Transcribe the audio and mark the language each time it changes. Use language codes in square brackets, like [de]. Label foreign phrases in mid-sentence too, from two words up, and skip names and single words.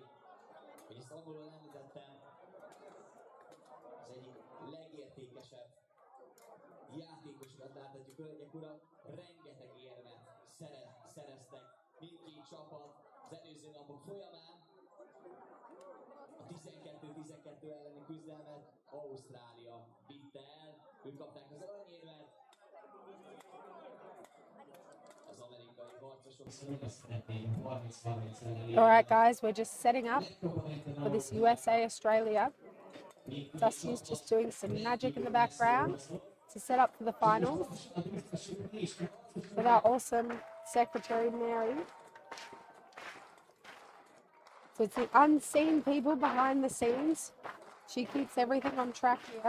[hu] Hogy ezt angolul említettem, az egyik legértékesebb játékosokat láthatjuk, hölgyek, urak, rengeteg érmet szereztek mindkét csapat az előző napok folyamán. A 12-12 elleni küzdelmet Ausztrália vitte el, ők kapták az aranyérmet. Az amerikai harcosok szeretnék 30-30 elleni. [en] All right, guys, we're just setting up for this USA-Australia. Dusty's just doing some magic in the background to set up for the finals with our awesome secretary, Mary. So it's the unseen people behind the scenes She keeps everything on track here.